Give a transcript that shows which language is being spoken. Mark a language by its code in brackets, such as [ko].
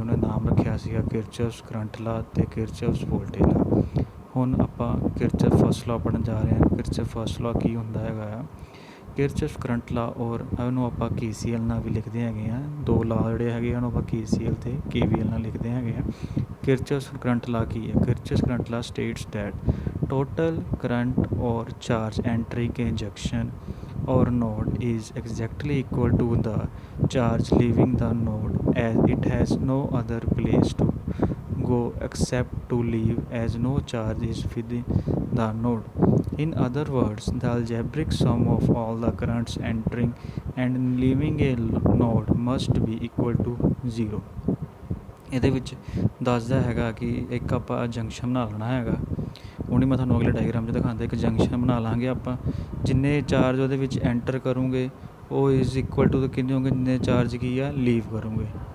[pa] ਉਹਨੇ ਨਾਮ ਰੱਖਿਆ ਸੀਗਾ ਕਿਰਚਹੋਫਸ ਕਰੰਟ ਲਾ ਅਤੇ ਕਿਰਚਹੋਫਸ ਵੋਲਟੇਜ ਲਾ। ਹੁਣ ਆਪਾਂ ਕਿਰਚਹੋਫ ਫਸਟ ਲਾ ਪੜ੍ਹਨ ਜਾ ਰਹੇ ਹਾਂ। ਕਿਰਚਹੋਫ ਫਸਟ ਲਾ ਕੀ ਹੁੰਦਾ ਹੈਗਾ ਆ? ਕਿਰਚਹੋਫ ਕਰੰਟ ਲਾ ਔਰ ਉਹਨੂੰ ਆਪਾਂ KCL ਨਾਲ ਵੀ ਲਿਖਦੇ ਹੈਗੇ ਹਾਂ। ਦੋ ਲਾ ਜਿਹੜੇ ਹੈਗੇ ਉਹਨੂੰ ਆਪਾਂ KCL ਅਤੇ KVL ਨਾਲ ਲਿਖਦੇ ਹੈਗੇ ਹਾਂ। ਕਿਰਚਹੋਫ ਕਰੰਟ ਲਾ ਕੀ ਹੈ? [en] Kirchhoff current law states that total current or charge entering a junction or node is exactly equal to the charge leaving the node as it has no other place to go except to leave, as no charge is within the node. In other words, the algebraic sum of all the currents entering and leaving a node must be equal to 0। [pa] ਇਹਦੇ ਵਿੱਚ ਦੱਸਦਾ ਹੈਗਾ ਕਿ ਇੱਕ ਆਪਾਂ junction ਬਣਾ ਲੈਣਾ ਹੈਗਾ। ਉਹਨੇ ਮੈਂ ਤੁਹਾਨੂੰ ਅਗਲੇ ਡਾਇਗਰਾਮ 'ਚ ਦਿਖਾਉਂਦਾ। ਇੱਕ ਜੰਕਸ਼ਨ ਬਣਾ ਲਾਂਗੇ ਆਪਾਂ, ਜਿੰਨੇ ਚਾਰਜ ਉਹਦੇ ਵਿੱਚ ਐਂਟਰ ਕਰੂੰਗੇ ਉਹ [en] is equal to [pa] ਕਿੰਨੇ ਹੋਣਗੇ ਜਿੰਨੇ ਚਾਰਜ ਕੀ ਆ ਲੀਵ ਕਰੂੰਗੇ।